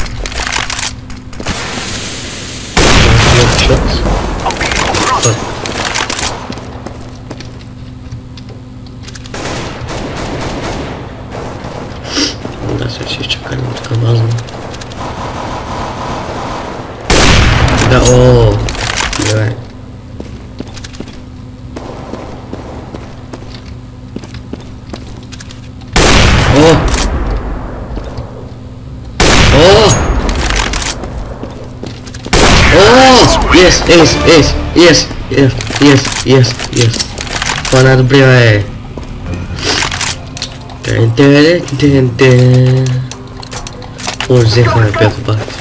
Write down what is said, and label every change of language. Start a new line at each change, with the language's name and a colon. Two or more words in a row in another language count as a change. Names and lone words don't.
Bulgarian: Да, сега ще изчакаме така мазно. Да, о, давай. О! О!
English: Yes.
Bulgarian: Това най-добрия е. Взехме пето пак.